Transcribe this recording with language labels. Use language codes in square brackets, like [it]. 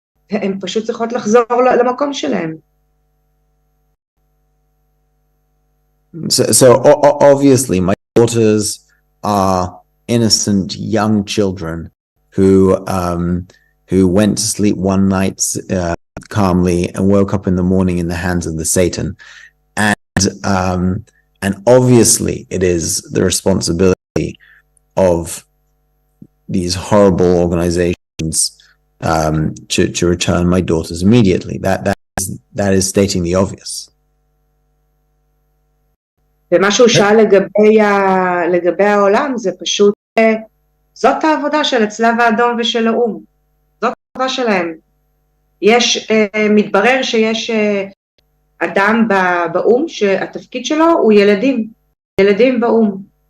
[he] הן פשוט צריכות לחזור למקום שלהן. [en] So obviously my daughters are innocent young children who went to sleep one night calmly and woke up in the morning in the hands of the Satan, and obviously it is the responsibility of these horrible organizations to return my daughters immediately. That is stating the obvious. [he] ומה שהוא שאל לגבי העולם זה פשוט, זאת העבודה של הצלב האדום ושל האום, זאת העבודה שלהם. מתברר שיש אדם באום שהתפקיד שלו הוא ילדים באום.